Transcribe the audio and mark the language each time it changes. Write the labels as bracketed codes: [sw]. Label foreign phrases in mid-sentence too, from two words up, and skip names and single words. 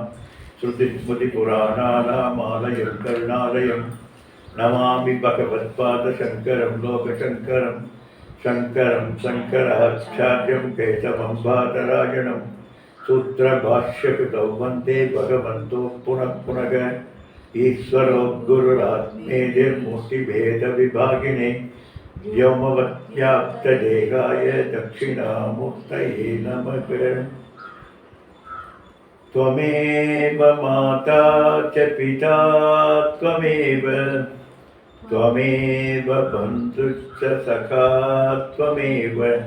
[sa] श्रुतिस्मृतिपुराणानामालयं करुणालयं नमामि भगवत्पादशङ्करं लोकशङ्करम्. शङ्करं शङ्कराचार्यं केशवं बादरायणम्. सूत्रभाष्यकृतौ वन्दे भगवन्तौ पुनः पुनः. ईश्वरो गुरुरात्मेतिमूर्तिभेदविभागिने व्योमवत्याप्तदेहाय दक्षिणामूर्तये नमः. त्वमेव माता च पिता त्वमेव, त्वमेव बन्धुश्च सखा त्वमेव,